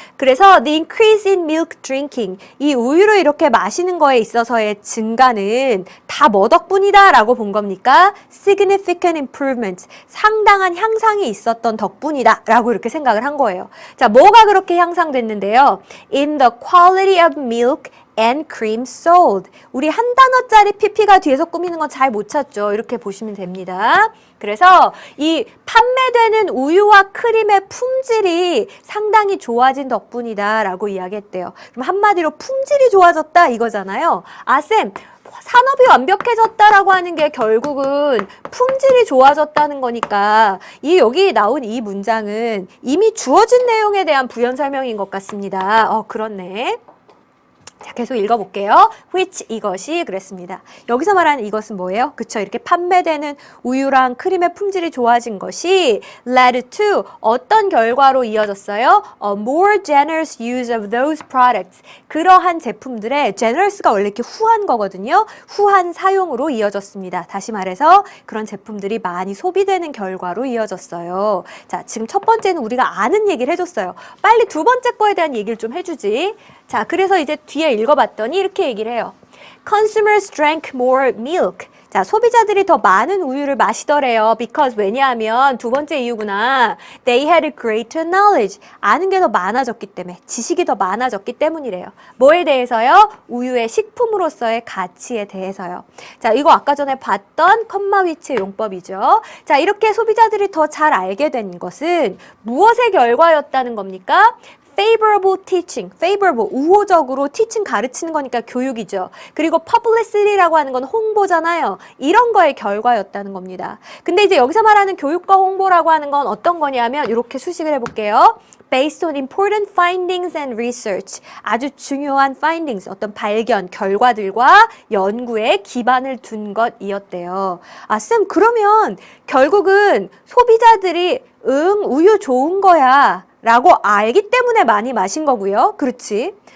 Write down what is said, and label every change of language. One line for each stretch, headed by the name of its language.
Korean: 그래서
English: the increase in milk drinking,
Korean: 이 우유를 이렇게 마시는 거에 있어서의 증가는 다 뭐 덕분이다 라고 본 겁니까?
English: significant improvement,
Korean: 상당한 향상이 있었던 덕분이다 라고 이렇게 생각을 한 거예요. 자, 뭐가 그렇게 향상됐는데요?
English: In the quality of milk and cream sold.
Korean: 우리 한 단어짜리 PP가 뒤에서 꾸미는 건 잘 못 찾죠. 이렇게 보시면 됩니다. 그래서 이 판매되는 우유와 크림의 품질이 상당히 좋아진 덕분이다 라고 이야기했대요. 그럼 한마디로 품질이 좋아졌다 이거잖아요. 쌤, 산업이 완벽해졌다라고 하는 게 결국은 품질이 좋아졌다는 거니까 여기 나온 이 문장은 이미 주어진 내용에 대한 부연 설명인 것 같습니다. 그렇네. 자, 계속 읽어볼게요. which, 이것이 그랬습니다. 여기서 말하는 이것은 뭐예요? 그쵸? 이렇게 판매되는 우유랑 크림의 품질이 좋아진 것이
English: led to
Korean: 어떤 결과로 이어졌어요?
English: A more generous use of those products.
Korean: 그러한 제품들의 generous가 원래 이렇게 후한 거거든요. 후한 사용으로 이어졌습니다. 다시 말해서 그런 제품들이 많이 소비되는 결과로 이어졌어요. 자, 지금 첫 번째는 우리가 아는 얘기를 해줬어요. 빨리 두 번째 거에 대한 얘기를 좀 해주지. 자, 그래서 이제 뒤에 읽어봤더니 이렇게 얘기를 해요.
English: Consumers drank more milk.
Korean: 자, 소비자들이 더 많은 우유를 마시더래요. Because 왜냐하면 두 번째 이유구나.
English: They had greater knowledge.
Korean: 아는 게 더 많아졌기 때문에, 지식이 더 많아졌기 때문이래요. 뭐에 대해서요? 우유의 식품으로서의 가치에 대해서요. 자, 이거 아까 전에 봤던 컴마 위치의 용법이죠. 자, 이렇게 소비자들이 더 잘 알게 된 것은 무엇의 결과였다는 겁니까?
English: favorable teaching,
Korean: favorable, 우호적으로 teaching 가르치는 거니까 교육이죠. 그리고 publicity라고 하는 건 홍보잖아요. 이런 거의 결과였다는 겁니다. 근데 이제 여기서 말하는 교육과 홍보라고 하는 건 어떤 거냐면 이렇게 수식을 해볼게요.
English: Based on important findings and research.
Korean: 아주 중요한 findings, 어떤 발견, 결과들과 연구에 기반을 둔 것이었대요. 쌤, 그러면 결국은 소비자들이 우유 좋은 거야 라고 알기 때문에 많이 마신 거고요. 그렇지?